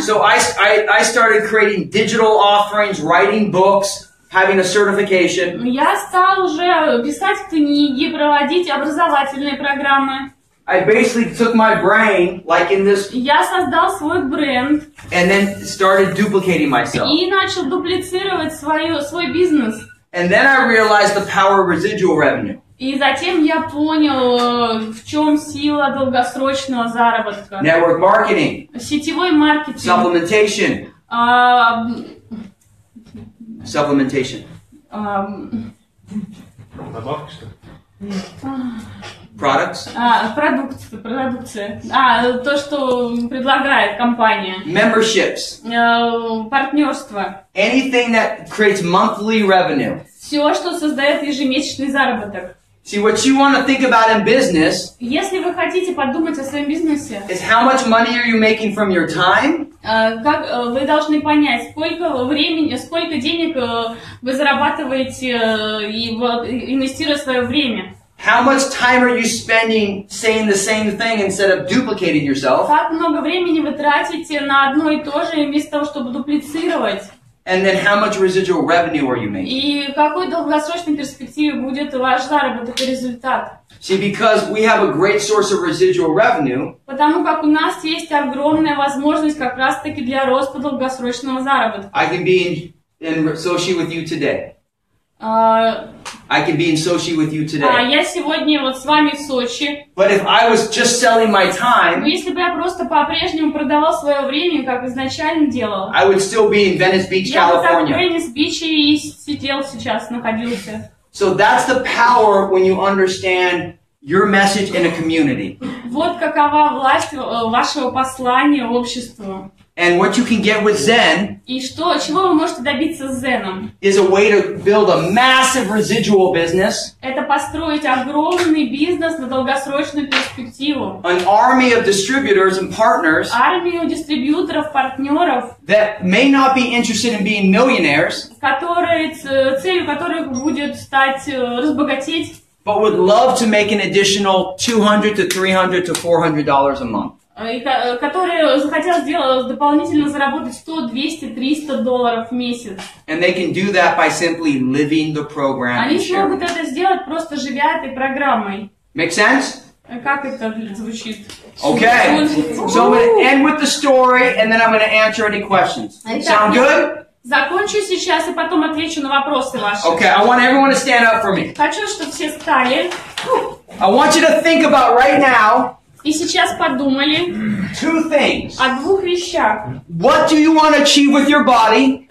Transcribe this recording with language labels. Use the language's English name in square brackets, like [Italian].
[English] So I started creating digital offerings, writing books, having a certification. [Russian] Я стал уже писать книги, проводить образовательные программы. [English] I basically took my brain, like in this, [Russian] Я создал свой бренд [English] and then started duplicating myself. [Russian] и начал дуплицировать свой бизнес. [English] And then I realized the power of residual revenue. [Russian] И затем я понял, в чем сила долгосрочного заработка. [English] Network marketing, [Russian] Сетевой маркетинг. [English] supplementation, supplementation, [Russian] Добавка, что ли? [English] products, [Russian] Продукция. То, что предлагает компания. [English] memberships, [Russian] Партнерство. [English] anything that creates monthly revenue. [Russian] Все, что создает ежемесячный заработок. [English] See, what you want to think about in business [Russian] Если вы хотите подумать о своем бизнесе, [English] is how much money are you making from your time [Russian] вы должны понять, сколько времени, сколько денег вы зарабатываете, инвестируя свое время. [English] How much time are you spending saying the same thing instead of duplicating yourself? [Russian] Как много времени вы тратите на одно и то же, вместо того, чтобы дуплицировать. [English] And then how much residual revenue are you making? [Russian] И какой в долгосрочной перспективе будет ваш заработок и результат? [English] See, because we have a great source of residual revenue, [Russian] Потому как у нас есть огромная возможность как раз-таки для роста долгосрочного заработка. [English] I can be in Sochi with you today. I can be in Sochi with you today. [Russian] Я сегодня вот с вами в Сочи. [English] But if I was just selling my time, [Russian] Но если бы я просто по-прежнему продавал свое время, как изначально делал, [English] I would still be in Venice Beach, [Russian] я бы так в [English] California. [Russian] Венес-Биче и сидел сейчас, находился. [English] So that's the power when you understand your message in a community. [Russian] Вот какова власть вашего послания обществу. [English] And what you can get with ZEN [Russian] И чего вы можете добиться с ZEN? [English] is a way to build a massive residual business, [Russian] Это построить огромный бизнес на долгосрочную перспективу. [English] an army of distributors and partners [Russian] Армию дистрибьюторов, партнеров, [English] that may not be interested in being millionaires, [Russian] целью которых будет стать разбогатеть, [English] but would love to make an additional $200 to $300 to $400 a month. [Russian] И которые захотят дополнительно заработать $100, $200, $300 в месяц. [English] And they can do that by simply living the program [Russian] Они [English] and [Russian] смогут [English] sharing. [Russian] это сделать, просто живя этой программой. [English] Make sense? [Russian] Как это звучит? [English] Okay. So I'm going to end with the story and then I'm going to answer any questions. Sound good? [Russian] Закончу сейчас и потом отвечу на вопросы ваши. [English] Okay, I want everyone to stand up for me. [Russian] Хочу, чтобы все встали. [English] I want you to think about right now [Russian] И сейчас подумали [English] two things. [Russian] о двух вещах. [English] What do you want to achieve with your body?